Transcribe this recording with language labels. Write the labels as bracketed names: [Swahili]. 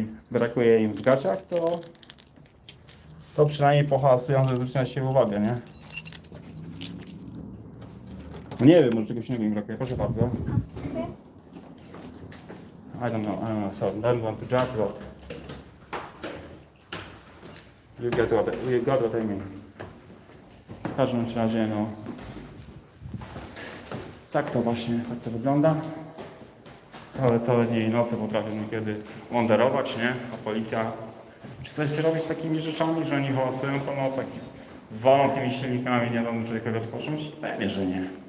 [Polish] brakuje im w gaciach, to przynajmniej pohałasują, że zwróci na siebie uwagę, nie? No nie wiem, może czegoś innego im brakuje. Proszę bardzo. [English] I don't know, so I don't want to judge, but you got what I mean. [Polish] W każdym razie, no, tak to wygląda. Całe dnie i noce potrafią niekiedy wanderować, nie? A policja, czy coś się robi z takimi rzeczami, że oni hałasują po nocach i walą tymi silnikami, nie dadzą człowiekowi odpocząć? Pewnie, że nie.